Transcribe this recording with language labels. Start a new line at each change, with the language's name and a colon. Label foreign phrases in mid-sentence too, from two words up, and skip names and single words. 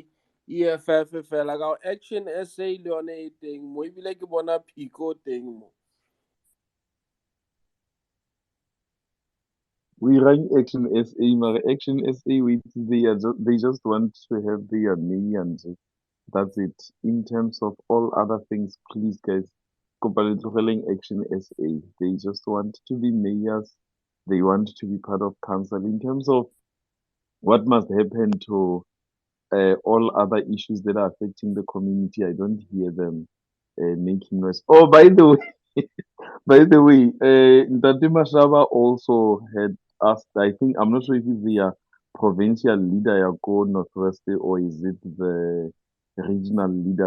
English: EFF, like our action essay, Leone thing, maybe like a bona pico thing. We run Action SA, maar Action SA, they just want to have their millions. That's it. In terms of all other things, please, guys,
Tswana: kopa le tlogeleng Action SA.
English: They just want to be mayors. They want to be part of council. In terms of what must happen to all other issues that are affecting the community, I don't hear them making noise. Oh, by the way, by the way, Ntate Mashaba also had asked, I think, I'm not sure if it's the provincial leader Yako Northwest or is it the regional leaders.